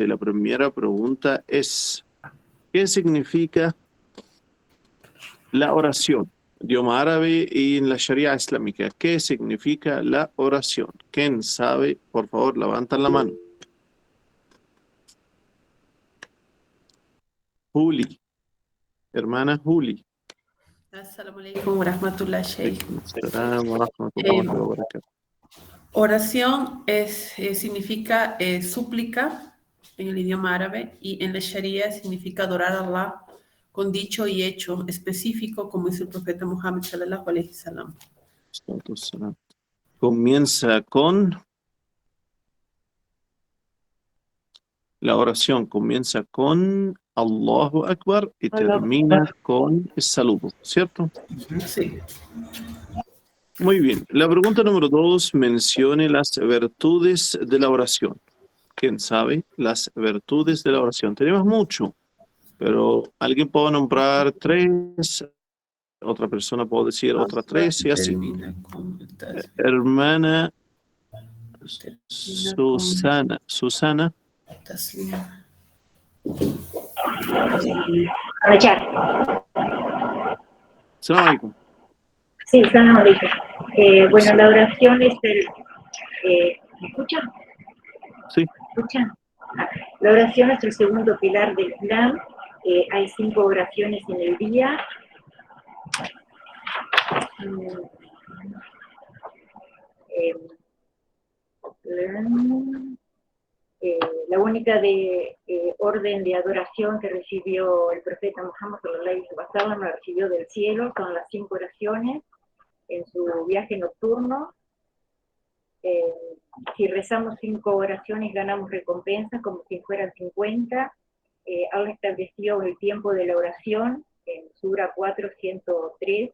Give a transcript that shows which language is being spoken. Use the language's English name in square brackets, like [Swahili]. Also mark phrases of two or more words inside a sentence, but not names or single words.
[Spanish] La primera pregunta es, ¿qué significa la oración? Idioma árabe y en la Sharia islámica. ¿Qué significa la oración? ¿Quién sabe? Por favor, levantan la mano. Juli. Hermana Juli. [Arabic] السلام عليكم ورحمة الله، شيخ. السلام ورحمة الله وبركاته. [Spanish] Oración significa súplica en el idioma árabe y en la Sharia significa adorar a Allah con dicho y hecho específico, como dice el profeta Muhammad [Arabic] صلى الله عليه وسلم. [Spanish] Comienza con la oración, comienza con [Arabic] الله أكبر [Spanish] y termina con el saludo, ¿cierto? Sí. Muy bien. La pregunta número 2, mencione las virtudes de la oración. ¿Quién sabe las virtudes de la oración? Tenemos mucho, pero alguien puede nombrar 3, otra persona puede decir otra 3 y así. Hermana Susana. [Arabic] سلام عليكم. Sí, سلام عليكم. [Spanish] Bueno, la oración es ¿me escuchan? Sí. ¿Me escuchan? La oración es el segundo pilar del Islam. Hay 5 oraciones en el día. La única orden de adoración que recibió el profeta Muhammad [Arabic] صلى الله عليه وسلم, [Spanish] la recibió del cielo, son las 5 oraciones en su viaje nocturno. Si rezamos 5 oraciones ganamos recompensa como si fueran 50. Allah estableció el tiempo de la oración en Sura 403.